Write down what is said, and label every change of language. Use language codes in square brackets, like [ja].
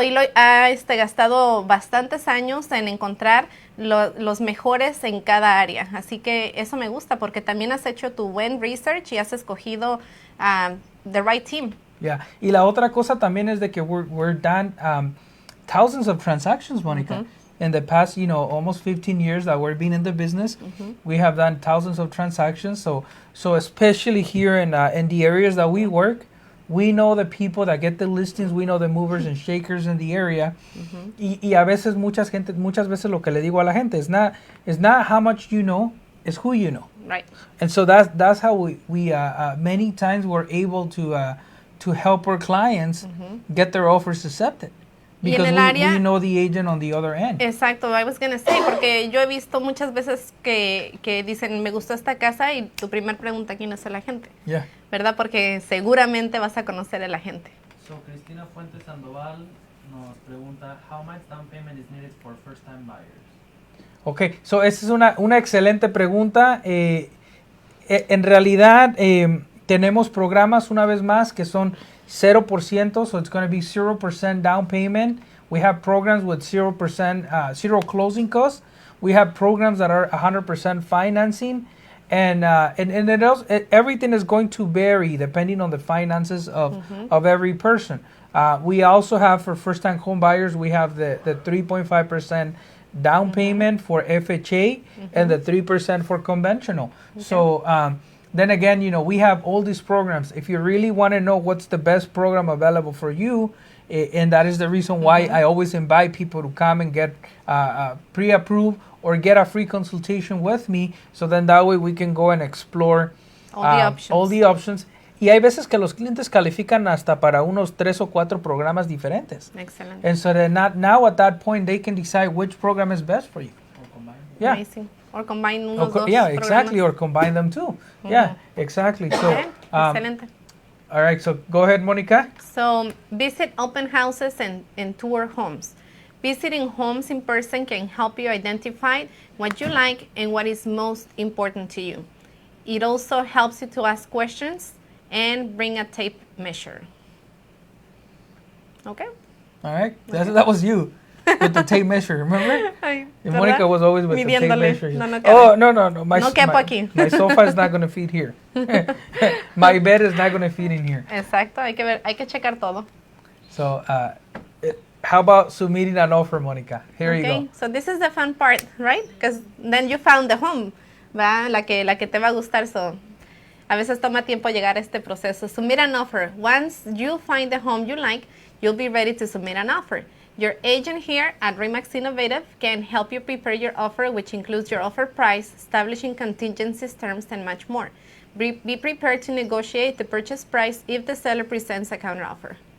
[es] Eloy ha gastado bastantes años en encontrar los mejores en cada área. Así que eso me gusta porque también has hecho tu buen research y has escogido [en] the right team. Yeah. [es] Y la otra cosa también es de que [en] we're done thousands of transactions, [es] Monica. [en] In the past, almost 15 years that we've been in the business, we have done thousands of transactions. So especially here in the areas that we work, we know the people that get the listings, we know the movers and shakers in the area. [es] Y a veces muchas veces lo que le digo a la gente [en] is not how much you know, [es] it's who you know. [en] Right. And so that's how we many times we're able to help our clients get their offers accepted. Because we know the agent on the other end. [es] Exacto, [en] I was going to say, [es] porque yo he visto muchas veces que dicen, me gustó esta casa y tu primer pregunta, ¿quién es el agente? [en] Yeah. [es] ¿Verdad? Porque seguramente vas a conocer el agente. [en] So, Cristina Fuentes Sandoval [es] nos pregunta, [en] how much down payment is needed for first-time buyers? [es] Okay, so esa es una excelente pregunta. En realidad, tenemos programas, una vez más, que son 0%, [en] so it's going to be 0% down payment. We have programs with 0%, zero closing costs. We have programs that are 100% financing. And everything is going to vary depending on the finances of every person. We also have, for first-time home buyers, we have the 3.5% down payment for FHA and the 3% for conventional. Okay. So then again, we have all these programs. If you really want to know what's the best program available for you, and that is the reason why I always invite people to come and get pre-approved or get a free consultation with me, so then that way we can go and explore all the options. [es] Y hay veces que los clientes califican hasta para unos 3 o 4 programas diferentes. [en] Excellent. And so then now at that point, they can decide which program is best for you. Or combine. Yeah. Amazing. Or combine [es] unos dos [en] yeah, [es] programas. [en] exactly. Or combine them too. Yeah, exactly. So, Okay. Excelente. All right, so go ahead, Monica. So visit open houses and tour homes. Visiting homes in person can help you identify what you like and what is most important to you. It also helps you to ask questions and bring a tape measure. Okay? All right, that was you with the tape measure, remember? Ay, And Monica was always with the tape measure. [es] No, [en] Oh, no. My [es] quepo aquí. [en] My sofa is not going to fit here. My bed is not going to fit in here. [es] Exacto, hay que checar todo. [en] So, how about submitting an offer, Monica? Here you go. So this is the fun part, right? Because then you found the home, [es] ¿va? La que te va a gustar. So a veces toma tiempo llegar a este proceso. [en] Submit an offer. Once you find the home you like, you'll be ready to submit an offer. Your agent here at RE/MAX Innovative can help you prepare your offer, which includes your offer price, establishing contingencies, terms, and much more. Be prepared to negotiate the purchase price if the seller presents a counteroffer.